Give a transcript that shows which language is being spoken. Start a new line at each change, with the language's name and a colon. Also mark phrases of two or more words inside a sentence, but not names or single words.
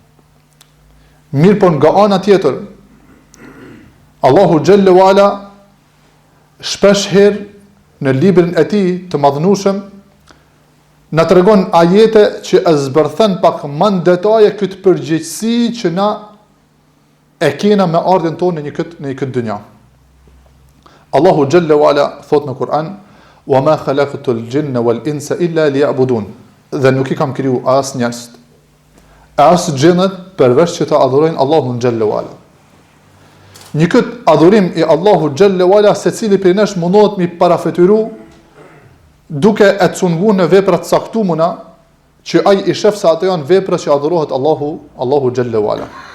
Albanian: Mirë po nga ana tjetër, Allahu
Arabic: جل وعلا
Albanian: shpesh herë në librin e tij të madhnueshëm na tregon ajete që e zbërthen pak më në detaje këtë përgjegjësi që na e kena me ardhen tonë në këtë dynjë. Allahu
Arabic: جل وعلا
Albanian: thot në Kur'an:
Arabic: "وما خلقت الجن والإنس إلا ليعبدون."
Albanian: Dhe nuk I kam kriju as njerëz, as xhinët përveç që ta adhurojnë Allahun
Arabic: جل وعلا.
Albanian: Një këtë adhurim I Allahu
Arabic: جل وعلا
Albanian: secili prej nesh mundohet mi parafetyru duke e cunguar në vepra të caktuara që ai I shef se ato janë vepra që adhurohet Allahu
Arabic: جل وعلا.